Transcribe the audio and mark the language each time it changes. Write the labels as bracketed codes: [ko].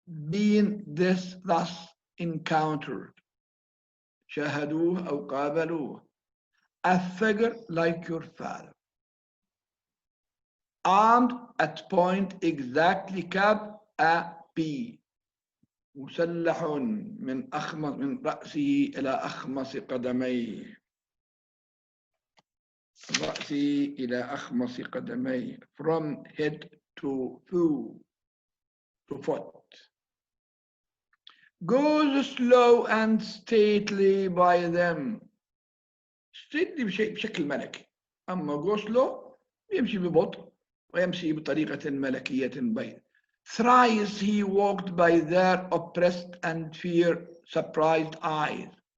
[en] Being thus encountered, [ar] شاهدوه أو قابلوه, [en] a figure like your father, armed at point exactly cap a B, [ar] مسلح من رأسه إلى أخمص قدميه. رأسي إلى أخمص قدميه, [en] from head to foot. Goes slow and stately by them. [ar] stately بشكل ملكي. أما go slow يمشي ببطء ويمشي بطريقة ملكية بين. [en] Thrice he walked by their oppressed and fear-surprised eyes.